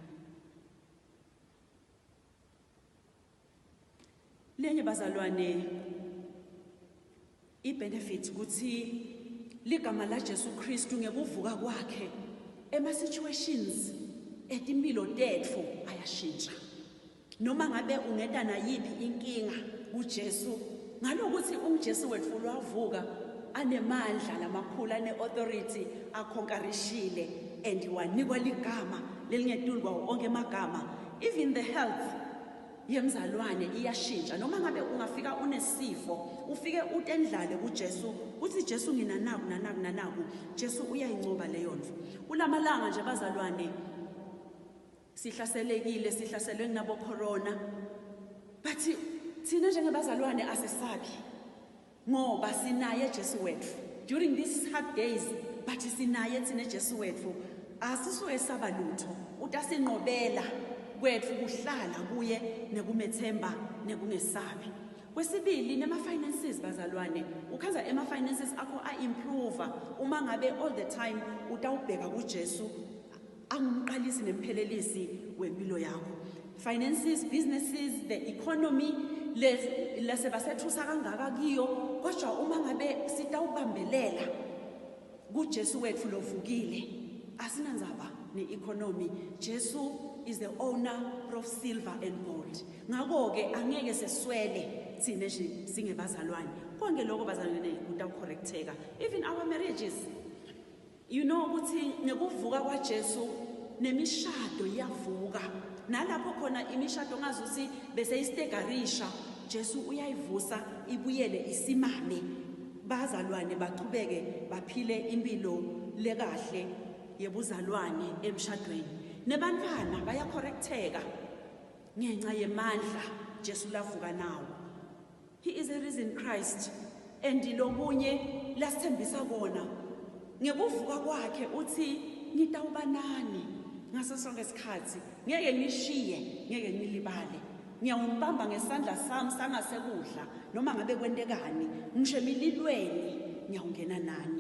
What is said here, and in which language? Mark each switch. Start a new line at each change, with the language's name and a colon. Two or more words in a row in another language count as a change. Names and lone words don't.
Swati: Lenye bazalwane ibenefit ukuthi ligama la Jesu Kristu ngekuvuka kwakhe ema situations etimpilo tetfu ayashintsha. noma ngabe ungeda nayiphi inkinga kuJesu ngalokuthi uJesu wethu lwavuka anemandla lamakhulu ane-authority akhonkarishile and wanikwa ligama lelingeduli kwawo onke amagama.
English: Even the health
Swati: yemzalwane iyashintsha noma ngabe ungafika unesifo ufike utendlale kuJesu uthi Jesu nginanaku nanaku nanaku Jesu uyayincoba leyo ndlu. Kulamalanga nje bazalwane sihlaselwe nabo corona but thina njengebazalwane asisabi ngoba sinaye Jesu wethu
English: during these hard days
Swati: but sinaye thina Jesu wethu asisuke sabalutho utasinqobela kwethu kuhlala kuye nekumethemba nekungesabi. Kwesibili nema finances bazalwane ukhanza ema finances akho a-improve uma ngabe
English: all the time
Swati: utawubheka kuJesu angumqalisi nemphelelisi wempilo yakho.
English: Finances, businesses, the economy
Swati: lesebasethusa kangaka kiyo kodwa uma ngabe sitawubambelela kuJesu wethu lovukile asinanzaba ne-economy.
English: Jesu is the owner of silver and gold.
Swati: Ngakho-ke angeke seswele thina singebazalwane konke lokho bazalwane kutawucorrecteka.
English: Even our marriages, you know
Swati: ukuthi ngekuvuka kwaJesu nemishado iyavuka nalapho khona imishado ngazuthi bese istegarisha Jesu uyayivusa ibuyele isimame bazalwane baqhubeke baphile impilo lekahle yebuzalwane emshadweni. Nebantwana bayacorrecteka ngenxa yemandla Jesu lavuka nawo.
English: He is a risen Christ and
Swati: lokunye lasithembisa kona ngekuvuka kwakhe uthi ngitawubanani ngaso sonke isikhathi ngeke ngishiye ngeke ngilibale ngiyawumbamba ngesandla sami sangasekudla noma ngabe kwentekani ngisho emililweni ngiyawungena nani.